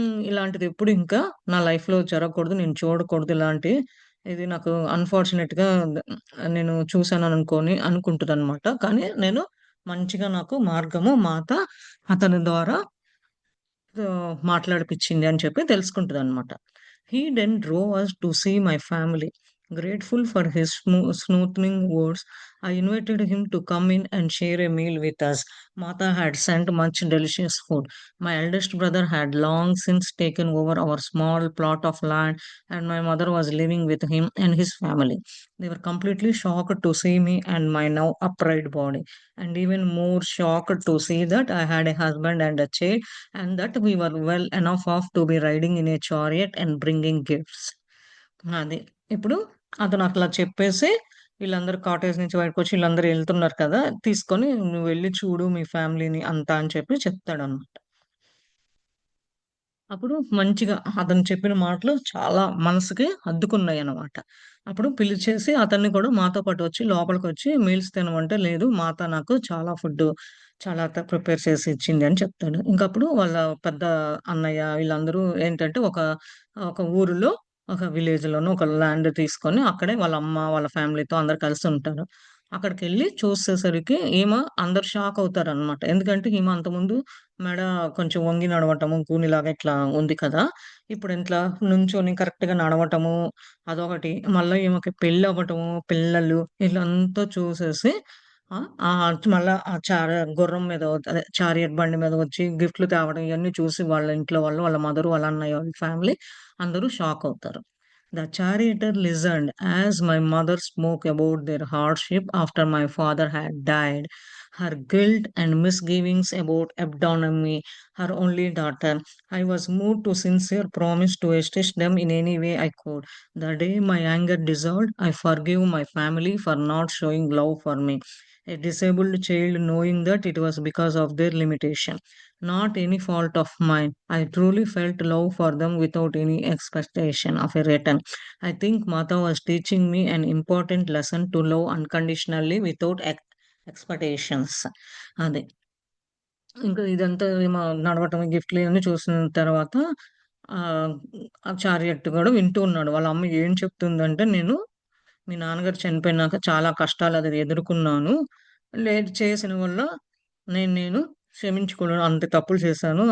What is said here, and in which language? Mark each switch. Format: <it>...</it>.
<te>ఇలాంటిది ఎప్పుడు ఇంకా నా లైఫ్‌లో జరగకూడదు. నేను చూడకూడదు ఇలాంటి ఇది నాకు అన్‌ఫార్చునేట్‌గా నేను చూసాననుకోని అనుకుంటదనమాట. కానీ నేను మంచిగా నాకు మార్గము మాత అతని ద్వారా మాట్లాడిపిచ్చింది అని చెప్పి తెలుసుకుంటదనమాట.</te> <en>He then drove us to see my family. Grateful for his smoothing words, I invited him to come in and share a meal with us. Mata had sent much delicious food. My eldest brother had long since taken over our small plot of land, and my mother was living with him and his family. They were completely shocked to see me and my now upright body, and even more shocked to see that I had a husband and a child, and that we were well enough off to be riding in a chariot and bringing gifts.</en> <te>అది. ఇప్పుడు అతనట్లా చెప్పేసి, వీళ్ళందరూ cottage నుంచి బయటకొచ్చి వీళ్ళందరూ ఎళ్తున్నారు కదా! తీసుకొని "నువ్వెళ్లి చూడు మీ ఫ్యామిలీని అంతా" అని చెప్పి చెప్తాడనమాట. అప్పుడు మంచిగా అతను చెప్పిన మాటలు చాలా మనసుకి హత్తుకున్నాయన్నమాట. అప్పుడు పిలిచేసి అతన్ని కూడా మాతో పాటు వచ్చి లోపలికొచ్చి మీల్స్ తినమంటే, "లేదు మాత నాకు చాలా ఫుడ్డు చాలా ప్రిపేర్ చేసి ఇచ్చింది" అని చెప్తాడు. ఇంకప్పుడు వాళ్ళ పెద్ద అన్నయ్య వీళ్ళందరూ ఏంటంటే ఒక ఊరిలో ఒక విలేజ్‌లోనో ఒక ల్యాండ్ తీసుకొని అక్కడే వాళ్ళ అమ్మ, వాళ్ళ ఫ్యామిలీతో అందరూ కలిసి ఉంటారు. అక్కడికెళ్ళి చూసేసరికి అందరూ షాక్ అవుతారనమాట. ఎందుకంటే ఈమె అంతకుముందు మెడ కొంచెం వంగి నడవటము, కూనిలాగా ఇట్లా ఉంది కదా! ఇప్పుడిట్లా నుంచొని కరెక్ట్‌గా నడవటము, అదొకటి. మళ్ళా ఈమెకి పెళ్లవ్వటము, పిల్లలు ఈళ్ళంతా చూసేసి మళ్ళా ఆ గుర్రం మీద అదే చారియట్ బండి మీద వచ్చి గిఫ్ట్‌లు తేవడం ఇయన్నీ చూసి వాళ్ళ ఇంట్లో వాళ్ళు, వాళ్ళ మదరు, వాళ్ళ అన్నయ్య, వాళ్ళ ఫ్యామిలీ అందరూ షాక్ అవుతారు.</te> <en>The charioteer listened as my mother spoke about their hardship after my father had died, her guilt and misgivings about Abdonomy, her only daughter. I was moved to sincere promise to assist them in any way I could. The day my anger dissolved, I forgave my family for not showing love for me, a disabled child, knowing that it was because of their limitation, not any fault of mine. I truly felt love for them without any expectation of a return. I think Mata was teaching me an important lesson to love unconditionally without expectations.</en> <te>అది. ఇంకా ఇదంతా నడవటం, గిఫ్ట్‌లు ఇవన్నీ చూసిన తర్వాత ఆహ్, ఆ చారియట్ గూడా వింటూ ఉన్నాడు. వాళ్ళ అమ్మ ఏం చెప్తుందంటే, మీ నాన్నగారు చనిపోయినాక చాలా కష్టాలది ఎదుర్కొన్నాను. చేసిన వల్ల నేను క్షమించుకోలేను. అంత తప్పులు చేశాను.</te>